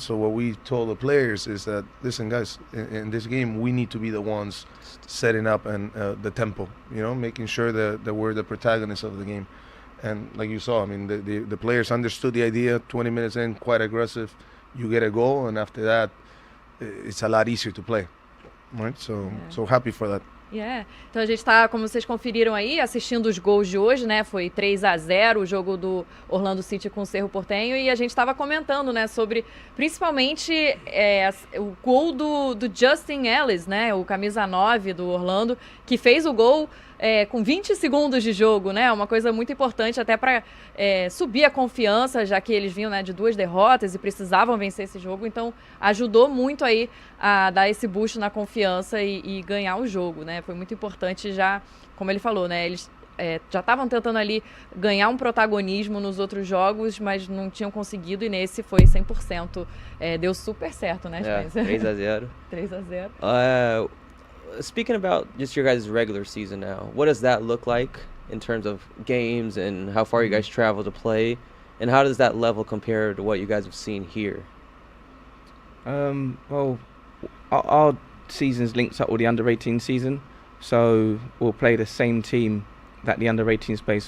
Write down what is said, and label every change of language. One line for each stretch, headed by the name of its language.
English: So what we told the players is that, listen guys, in this game we need to be the ones setting up and the tempo, you know, making sure that we're the protagonists of the game. And like you saw, I mean, the players understood the idea. 20 minutes in, quite aggressive, you get a goal, and after that it's a lot easier to play, right? So happy for that. Yeah.
Portuguese: Então a gente está, como vocês conferiram aí, assistindo os gols de hoje, né? Foi 3-0 o jogo do Orlando City com o Cerro Porteño, e a gente estava comentando, né, sobre principalmente o gol do Justin Ellis, né? O camisa 9 do Orlando, que fez o gol com 20 segundos de jogo, né? Uma coisa muito importante até para subir a confiança, já que eles vinham, né, de 2 derrotas e precisavam vencer esse jogo. Então ajudou muito aí a dar esse boost na confiança e ganhar o jogo, né? Foi muito importante, já, como ele falou, né? Eles já estavam tentando ali ganhar um protagonismo nos outros jogos, mas não tinham conseguido, e nesse foi 100%. Deu super certo, né, Spencer? 3-0. 3-0.
English: Speaking about just your guys' regular season now, what does that look like in terms of games and how far you guys travel to play, and how does that level compare to what you guys have seen here? Well, our season's linked up with the under-18 season, so we'll play the same team that the under-18s plays.